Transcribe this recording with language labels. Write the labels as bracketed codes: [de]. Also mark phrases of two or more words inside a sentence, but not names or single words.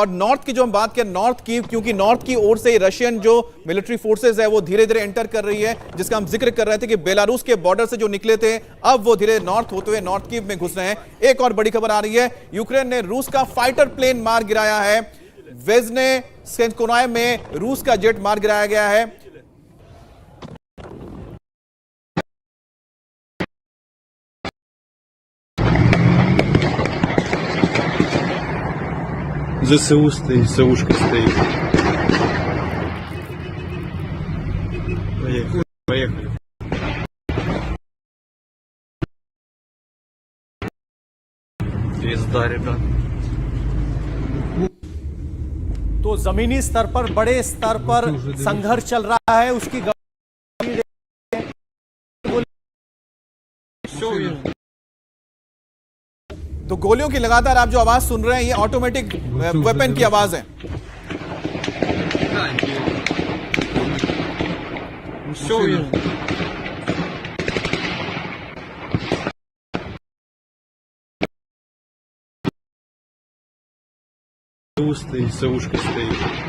[hi] और नॉर्थ की जो हम बात करें, नॉर्थ कीव, क्योंकि नॉर्थ की ओर से रशियन जो [en] military forces [hi] है वो धीरे धीरे एंटर कर रही है, जिसका हम जिक्र कर रहे थे कि बेलारूस के बॉर्डर से जो निकले थे अब वो धीरे नॉर्थ होते हुए नॉर्थ कीव में घुस रहे हैं। एक और बड़ी खबर आ रही है, यूक्रेन ने रूस का [en] fighter plane [hi] मार गिराया है। वेज़ने सेंकोनाय में रूस का जेट मार गिराया गया है। [ru] ЗСУ стоит, ЗСУшка стоит. Поехали. Поехали. Пизда, ребят. [hi] तो जमीनी स्तर पर बड़े स्तर पर संघर्ष चल रहा है, उसकी तो गोलियों की लगातार आप जो आवाज सुन रहे हैं ये [en] automatic weapon [hi] की आवाज है। [ru] Стоит, ЗСУшка стоит.